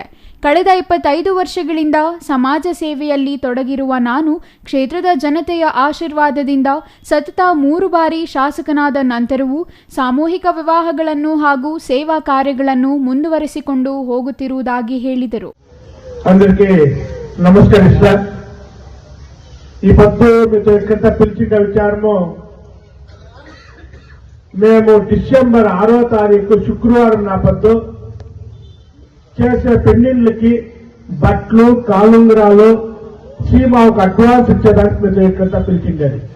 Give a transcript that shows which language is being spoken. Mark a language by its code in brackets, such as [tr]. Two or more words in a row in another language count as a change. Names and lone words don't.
[kn] ಕಳೆದ 25 ವರ್ಷಗಳಿಂದ ಸಮಾಜ ಸೇವೆಯಲ್ಲಿ ತೊಡಗಿರುವ ನಾನು ಕ್ಷೇತ್ರದ ಜನತೆಯ ಆಶೀರ್ವಾದದಿಂದ ಸತತ 3 ಬಾರಿ ಶಾಸಕನಾದ ನಂತರವೂ ಸಾಮೂಹಿಕ ವಿವಾಹಗಳನ್ನು ಹಾಗೂ ಸೇವಾ ಕಾರ್ಯಗಳನ್ನು ಮುಂದುವರಿಸಿಕೊಂಡು ಹೋಗುತ್ತಿರುವುದಾಗಿ ಹೇಳಿದರು. [te] అందరికీ నమస్కరిస్తా. ఈ పొద్దు మీతో ఇక్కడ పిలిచిన విచారము మేము డిసెంబర్ 6వ తారీఖు శుక్రవారం నా పొద్దు చేసే పెళ్లిళ్ళకి బట్టలు కాలుంగరాలు సీమాకు అడ్వాన్స్ ఇచ్చేదానికి మీతో ఇక్కడ పిలిచింది.